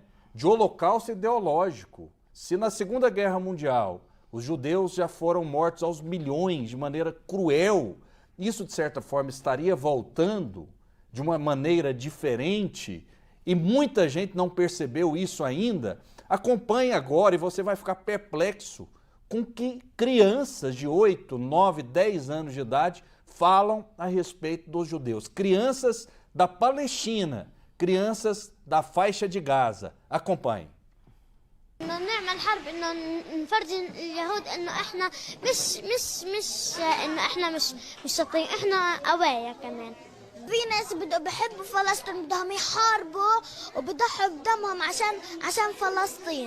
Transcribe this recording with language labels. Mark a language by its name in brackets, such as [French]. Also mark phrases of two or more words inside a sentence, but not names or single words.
[Portuguese] De holocausto ideológico. Se na Segunda Guerra Mundial os judeus já foram mortos aos milhões de maneira cruel, isso de certa forma estaria voltando de uma maneira diferente e muita gente não percebeu isso ainda. Acompanhe agora e você vai ficar perplexo com que crianças de 8, 9, 10 anos de idade falam a respeito dos judeus. Crianças da Palestina, crianças da faixa de Gaza. Acompanhe. [Arabic] نعمل حرب انه نفرجي اليهود انه احنا مش انه احنا مش شاطرين احنا قوايا كمان. في ناس بحبوا فلسطين بدهم يحاربوا وبضحوا بدمهم عشان فلسطين.